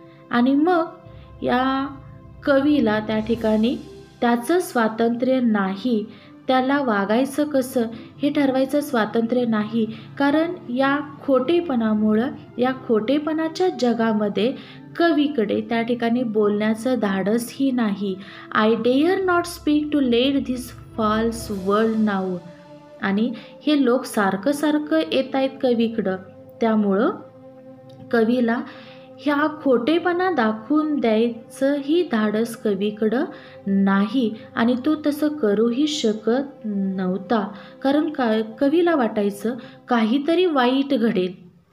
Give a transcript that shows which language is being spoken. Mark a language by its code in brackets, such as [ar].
[mr] आणि मग या कवीला त्या ठिकाणी त्याचं स्वातंत्र्य नाही, त्याला वागायचं कसं हे ठरवायचं स्वातंत्र्य नाही. कारण या खोटेपणामुळं, या खोटेपणाच्या जगामध्ये कवीकडे त्या ठिकाणी बोलण्याचं धाडसही नाही. [en] I dare not speak to let this false world now. [mr] आणि हे लोक सारखं सारखं येत आहेत कवीकडं, त्यामुळं कवीला ह्या खोटेपणा दाखवून द्यायचंही धाडस कवीकडं नाही आणि तो तसं करूही शकत नव्हता. कारण कवीला वाटायचं काहीतरी वाईट घडेल.